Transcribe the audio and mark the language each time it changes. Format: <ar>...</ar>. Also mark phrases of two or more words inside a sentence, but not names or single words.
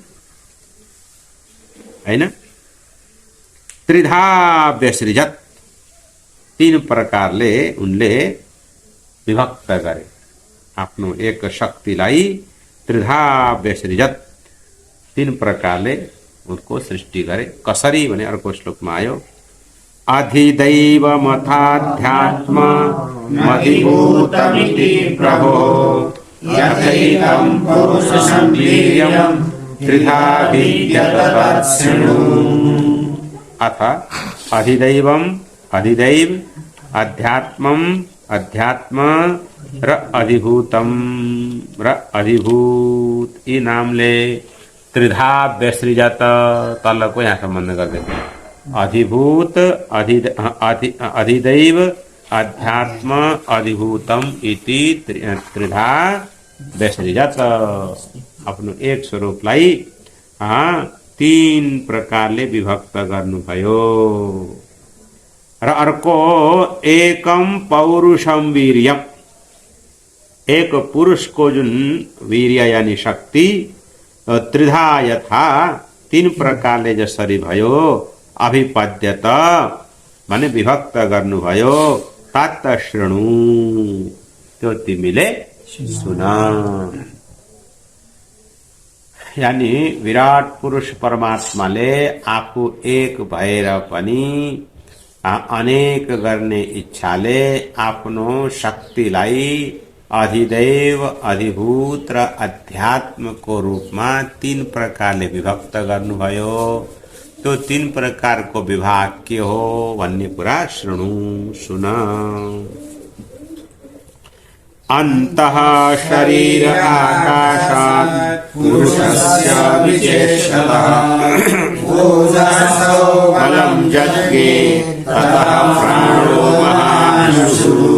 <sa>हैन त्रिधा व्यसृजत्,</sa> <ne>तीन प्रकारले उनले विभक्त गरे, आफ्नो एक शक्तिलाई</ne> <sa>त्रिधा व्यसृजत्,</sa> <ne>तीन प्रकारले उनको सृष्टि गरे। कसरी भने अर्को श्लोकमा आयो,</ne> <sa>अधिदैवमथाध्यात्म मधिभूतमिति प्रभो यथैतं पुरुषं वीर्यं त्रिधा विद्यत तत्शृणु। अथ अधिदैवम अधिदैव, अध्यात्मम अध्यात्म र अधिभूतम</sa> <ne>र अधिभूत, यी नामले त्रिधा व्यसृजत, तलको यहाँ सम्बन्ध गर्दै</ne> <sa>अधिभूत अधिदैव अध्यात्म अधिभूतम इति त्रिधा व्यसृजत,</sa> <ne>आफ्नो एक स्वरूपलाई तीन प्रकारले विभक्त गर्नुभयो। र अर्को</ne> <sa>एकम पौरुषम वीर्यम,</sa> <ne>एक पुरुषको जुन वीर्य यानी शक्ति त्रिधा यथा तीन प्रकारले जसरी भयो, अभिपद्यत माने विभक्त गर्नुभयो,</ne> <sa>तात शृणु</sa> <ne>त्यो तिमीले सुन। यानी विराट पुरुष परमात्माले आफू एक भएर पनि अनेक गर्ने इच्छाले आफ्नो शक्तिलाई अधिदैव अधिभूत र अध्यात्मको रूपमा तीन प्रकारले विभक्त गर्नुभयो। त्यो तीन प्रकारको विभाग के हो भन्ने कुरा शृणु सुन।</ne> <sa>अन्तः शरीर आकाशात् पुरुषस्य विचेष्टतः बलं जज्ञे ततः प्राणो महांशु।</sa>